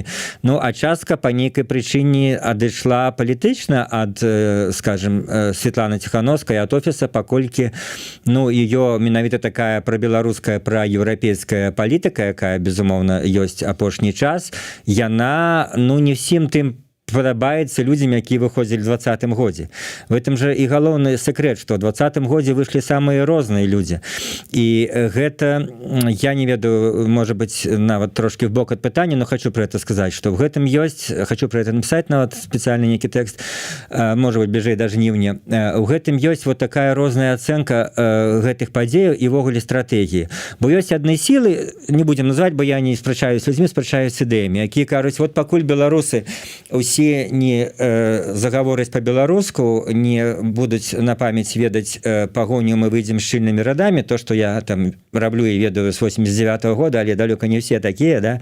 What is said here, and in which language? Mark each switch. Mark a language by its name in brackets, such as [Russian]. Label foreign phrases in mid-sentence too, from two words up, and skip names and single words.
[Belarusian] А частка па нейкай прычыне адышла палітычна ад, скажем, Светланы Ціхановскай ад офіса, паколькі ее менавіта такая прабеларуская, праеўрапейская палітыка, якая безумоўна ёсць апошні час, яна не всім тым падабаецца людзям, якія выходзілі ў 20-м годзе. [Russian] В этом же [Belarusian] і галоўны секрет, што ў 20-м годзе выйшлі самыя розныя людзі. І гэта, я не ведаю, можа быць, нават трошкі в бок ад пытання, [Russian] но хочу про это [Belarusian] сказаць, што в гэтым ёсць, [Russian] хочу про это [Belarusian] написать нават спецыяльны нейкі тэкст, можа быть, бліжэй да жніўня. У гэтым ёсць вот такая розная ацэнка гэтых падзеяў і ввогуле стратэгіі. Бо ёсць адны сілы, не будзем называць, бо я не спрачаюсь з людзьмі, спрачаюсь з ідэямі, якія кажуць, вот пакуль беларусы усе не загавораць па-беларуску, не будуць на памяць ведаць пагоню, мы выйдзем шчыльнымі радамі, то, што я там раблю і ведаю з 89-го года, але далёка не ўсе такія, да?